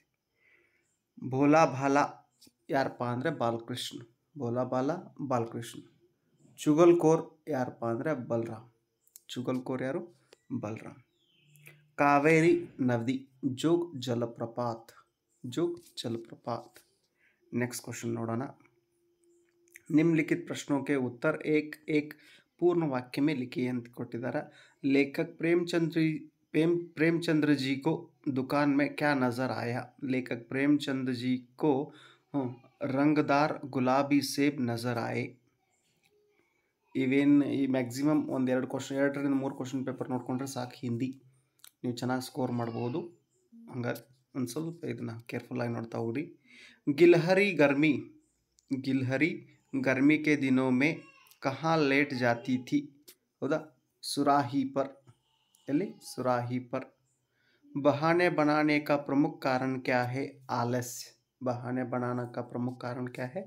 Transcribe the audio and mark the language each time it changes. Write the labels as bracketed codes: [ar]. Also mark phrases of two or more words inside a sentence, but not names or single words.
[hi] भोला भाला [kn] ಯಾರಪ್ಪ ಅಂದರೆ ಬಾಲಕೃಷ್ಣ. [hi] भोला भाला [kn] ಬಾಲಕೃಷ್ಣ. ಚುಗಲ್ಕೋರ್ ಯಾರಪ್ಪ ಅಂದರೆ ಬಲರಾಮ್. ಚುಗಲ್ಕೋರ್ ಯಾರು? ಬಲರಾಮ್. ಕಾವೇರಿ ನದಿ. [hi] जोग जलप्रपात। जोग जलप्रपात. [en] next question नोड़ोना. [hi] निम्नलिखित प्रश्नों के उत्तर एक एक पूर्ण वाक्य में लिखिए [kn] ಅಂತ ಕೊಟ್ಟಿದ್ದಾರೆ. [hi] लेखक प्रेमचंद्र जी को दुकान में क्या नज़र आया. लेखक प्रेमचंद जी को रंगदार गुलाबी सेब नज़र आए. [kn] ಇವೇನು ಈ ಮ್ಯಾಕ್ಸಿಮಮ್ ಒಂದೆರಡು ಕ್ವಶನ್, 2ರಿಂದ 3 ಕ್ವಶನ್ ಪೇಪರ್ ನೋಡ್ಕೊಂಡ್ರೆ ಸಾಕು. ಹಿಂದಿ ನೀವು ಚೆನ್ನಾಗಿ ಸ್ಕೋರ್ ಮಾಡ್ಬೋದು. ಹಂಗಾಗಿ ಒಂದು ಸ್ವಲ್ಪ ಇದನ್ನು ಕೇರ್ಫುಲ್ಲಾಗಿ ನೋಡ್ತಾ ಹೋಗ್ರಿ. [hi] गिलहरी गर्मी. गिलहरी गर्मी के दिनों में कहाँ लेट जाती थी. हौदा? सुराही पर. एली? सुराही पर. बहाने बनाने का प्रमुख कारण क्या है. आलस्य. बहाने बनाने का प्रमुख कारण क्या है.